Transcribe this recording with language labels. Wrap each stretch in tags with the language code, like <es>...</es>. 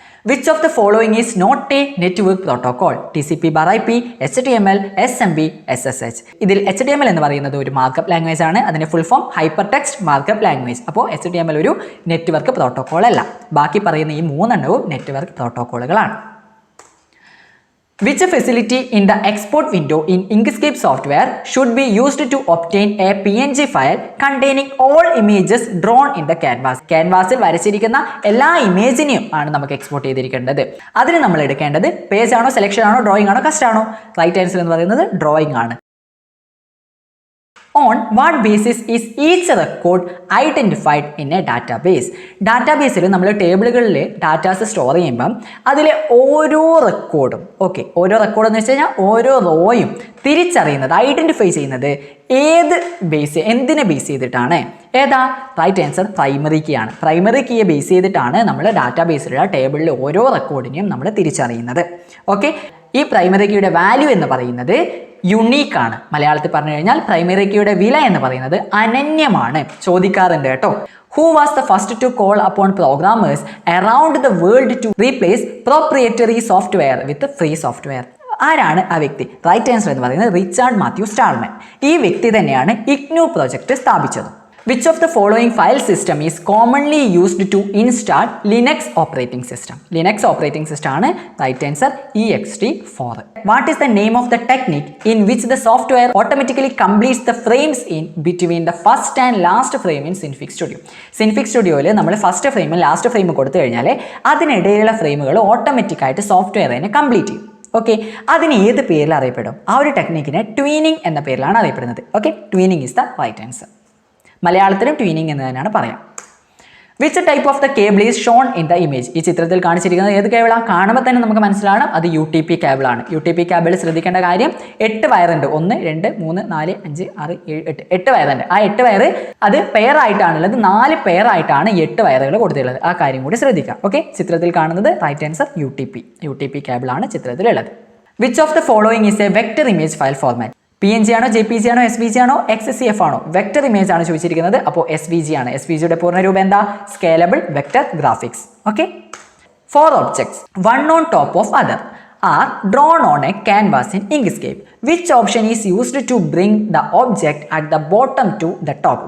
<en>Which of the following is not a network protocol? TCP/IP, HTML, SMB, SSH.</en> <ml>ഇതിൽ HTML എന്ന് പറയുന്നത് ഒരു markup language ആണ്. അതിന്റെ full form hyper text markup language. അപ്പോൾ HTML ഒരു നെറ്റ്വർക്ക് പ്രോട്ടോകോൾ അല്ല. ബാക്കി പറയുന്ന ഈ 3 എണ്ണവും network പ്രോട്ടോകോളുകളാണ്.</ml> <en>Which facility in the export window in Inkscape software should be used to obtain a PNG file containing all images drawn in the canvas?</en> <ml>ക്യാൻവാസിൽ വരച്ചിരിക്കുന്ന എല്ലാ ഇമേജിനെയും ആണ് നമുക്ക് എക്സ്പോർട്ട് ചെയ്തിരിക്കേണ്ടത്. അതിന് നമ്മൾ എടുക്കേണ്ടത് പേജ് ആണോ, സെലക്ഷൻ ആണോ, ഡ്രോയിങ് ആണോ, കസ്റ്റ് ആണോ? റൈറ്റ് ആൻസർ എന്ന് പറയുന്നത് ഡ്രോയിങ് ആണ്.</ml> <en>On what basis is each record identified in a database?</en> <ml>ഡാറ്റാബേസിൽ നമ്മൾ ടേബിളുകളിൽ ഡാറ്റാസ് സ്റ്റോർ ചെയ്യുമ്പം അതിലെ ഓരോ റെക്കോർഡും, ഓക്കെ, ഓരോ റെക്കോർഡ് എന്ന് വെച്ച് കഴിഞ്ഞാൽ ഓരോ റോയും തിരിച്ചറിയുന്നത്, ഐഡൻറ്റിഫൈ ചെയ്യുന്നത് ഏത് ബേസ്, എന്തിനെ ബേസ് ചെയ്തിട്ടാണ്? ഏതാ? റൈറ്റ് ആൻസർ പ്രൈമറി കീ ആണ്. പ്രൈമറി കീയെ ബേസ് ചെയ്തിട്ടാണ് നമ്മൾ ഡാറ്റാബേസിലുള്ള ടേബിളിലെ ഓരോ റെക്കോർഡിനെയും നമ്മൾ തിരിച്ചറിയുന്നത്. ഓക്കെ, ഈ പ്രൈമറി കീയുടെ വാല്യൂ എന്ന് പറയുന്നത് യുണീക്ക് ആണ്. മലയാളത്തിൽ പറഞ്ഞു കഴിഞ്ഞാൽ പ്രൈമറി കീയുടെ വില എന്ന് പറയുന്നത് അനന്യമാണ്. ചോദിക്കാറുണ്ട് കേട്ടോ.</ml> <en>Who was the first to call upon programmers around the world to replace proprietary software with free software?</en> <ml>ആരാണ് ആ വ്യക്തി? റൈറ്റ് ആൻസർ എന്ന് പറയുന്നത് റിച്ചാർഡ് മാത്യു സ്റ്റാൾമാൻ. ഈ വ്യക്തി തന്നെയാണ് ഇഗ്നു പ്രോജക്റ്റ് സ്ഥാപിച്ചത്.</ml> <en>Which of the following file system is commonly used to install Linux operating system? Linux operating system ആണ് right answer ext4. What is the name of the technique in which the software automatically completes the frames in between the first and last frame in Synfig Studio?</en> <ml>Synfig Studioയിൽ നമ്മൾ first ഫ്രെയിമും last ഫ്രെയിമും കൊടുത്തു കഴിഞ്ഞാൽ അതിനിടയിലുള്ള ഫ്രെയിമുകൾ automatic ആയിട്ട് software തന്നെ complete ചെയ്യും. Okay, അതിന് ഏത് പേരിൽ അറിയപ്പെടും? ആ ഒരു ടെക്നിക്കിനെ ട്വീനിങ് എന്ന പേരിലാണ് അറിയപ്പെടുന്നത്. Okay,</ml> <en>Tweening is the right answer.</en> <ml>മലയാളത്തിലും ട്വീനിങ് എന്ന് തന്നെയാണ് പറയാം.</ml> <en>Which type of the cable is shown in the image?</en> <ml>ഈ ചിത്രത്തിൽ കാണിച്ചിരിക്കുന്നത് ഏത് കേബിളാണ്? കാണുമ്പോൾ തന്നെ നമുക്ക് മനസ്സിലാണ് അത് UTP കേബിളാണ്. UTP കേബിൾ ശ്രദ്ധിക്കേണ്ട കാര്യം 8 വയറുണ്ട്. 1, 2, 3, 4, 5, 6, 7, 8 വയറുണ്ട്. ആ 8 വയർ അത് പെയർ ആയിട്ടാണുള്ളത്. 4 പെയർ ആയിട്ടാണ് 8 വയറുകൾ കൊടുത്തിട്ടുള്ളത്. ആ കാര്യം കൂടി ശ്രദ്ധിക്കാം. ഓക്കെ, ചിത്രത്തിൽ കാണുന്നത് right answer UTP കേബിളാണ് ചിത്രത്തിലുള്ളത്.</ml> <en>Which of the following is a vector image file format? PNG ആണോ, JPG ആണോ, SVG ആണോ, XCF ആണോ?</en> <ml>വെക്ടർ ഇമേജ് ആണ് ചോദിച്ചിരിക്കുന്നത്. അപ്പോൾ SVG ആണ്. SVGയുടെ പൂർണ്ണരൂപം എന്താ? Scalable vector graphics.</ml> <en>Okay, 4 objects, one on top of other, are drawn on a canvas in Inkscape. Which option is used to bring the object at the bottom to the top?</en>